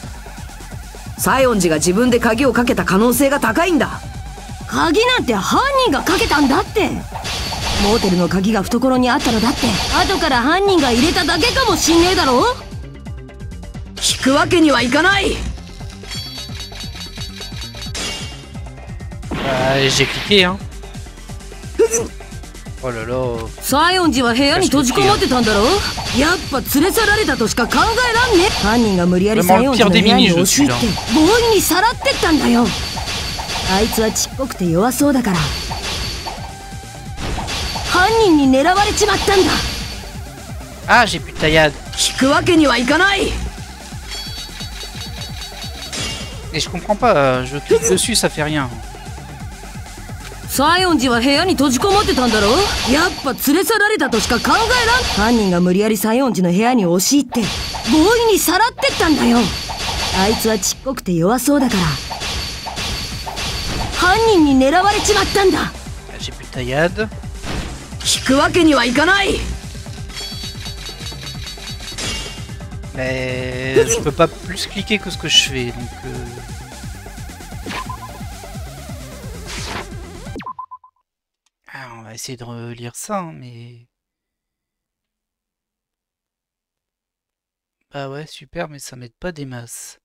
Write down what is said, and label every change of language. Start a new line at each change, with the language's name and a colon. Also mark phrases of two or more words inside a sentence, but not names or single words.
Japanese: 西園寺が自分で鍵をかけた可能性が高いんだ。鍵なんて犯人がかけたんだって。モーテルの鍵が懐にあったのだって後から犯人が入れただけかもしんねえだろ。聞くわけにはいかない。
French: J'ai cliqué hein. Oh là là.
Japanese: 西園寺は部屋に閉じこもってたんだろ。やっぱ連れ去られたとしか考えらんね。犯人が無理やり西園寺の部屋に押し入って強引にさらってったんだよ。あいつはちっこくて弱そうだから犯人に狙われちまったんだ。
French: Ah, j'ai plus de taillade.
Japanese: 聞くわけにはいかない。
French: Et je comprends pas, je clique dessus, ça fait rien.
Japanese: 西園寺は部屋に閉じこもってたんだろ。やっぱ連れ去られたとしか考えらん。犯人が無理やり西園寺の部屋に押し入って強引にさらってったんだよ。あいつはちっこくて弱そうだから犯人に狙われちまったんだ。
French: J'ai plus de taillade.
Japanese: 聞くわけにはいかない。
French: Mais je peux pas plus cliquer que ce que je fais, donc... Ah, on va essayer de relire ça, hein, mais... Bah ouais, super, mais ça m'aide pas des masses.